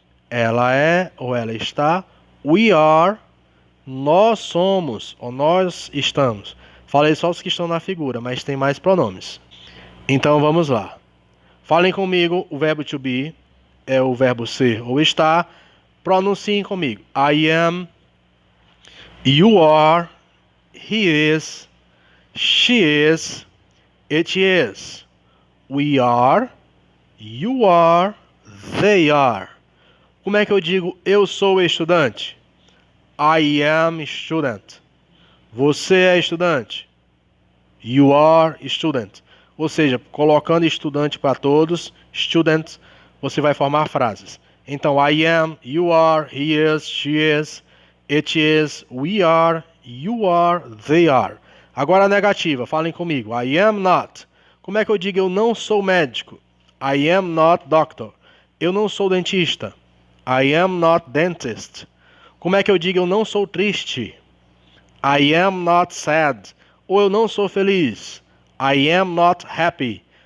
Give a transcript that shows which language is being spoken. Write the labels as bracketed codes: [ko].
[pt] Ela é ou ela está. [en] We are. [pt] Nós somos ou nós estamos. Falei só os que estão na figura, mas tem mais pronomes. Então vamos lá. Falem comigo, o verbo to be é o verbo ser ou estar. Pronunciem comigo. [en] I am, you are, he is, she is, it is. We are, you are, they are. [pt] Como é que eu digo eu sou estudante? [en] I am student. [pt] Você é estudante. [en] You are student. [pt] Ou seja, colocando estudante para todos, student, você vai formar frases. [en] Então, I am, you are, he is, she is, it is, we are, you are, they are. [pt] Agora a negativa, falem comigo. [en] I am not. [pt] Como é que eu digo eu não sou médico? [en] I am not doctor. [pt] Eu não sou dentista. [en] I am not dentist. [pt] Como é que eu digo eu não sou triste? [en] I am not sad. [pt] Ou eu não sou feliz. [en] I am not happy.